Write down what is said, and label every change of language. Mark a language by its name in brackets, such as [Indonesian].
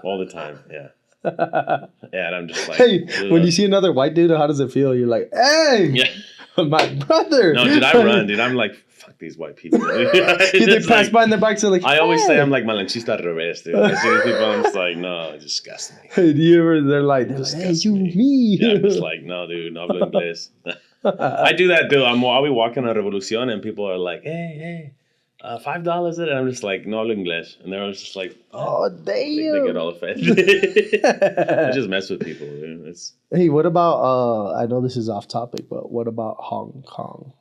[English] All the time. Yeah. Yeah, and I'm just like, hey, when you see another white dude, how does it feel? You're like, hey, my brother. No, dude, I run, dude. I'm like, fuck these white people. They pass by in their bikes. They're like, I always say I'm like [Spanish] malanchista al revés, [English] dude. I see these people, I'm just like, no, it disgusts me. Hey, do you ever? They're like, hey, you, me. Yeah, I'm just like, no, dude, [Spanish] no hablo inglés. [English] I do that, dude. I'll be walking on Revolucion and people are like, hey. $5 it, and I'm just like, [Spanish] no hablo inglés, [English] and they're just like, oh damn, they get all offended. I just mess with people, dude. Hey, what about? I know this is off topic, but what about Hong Kong?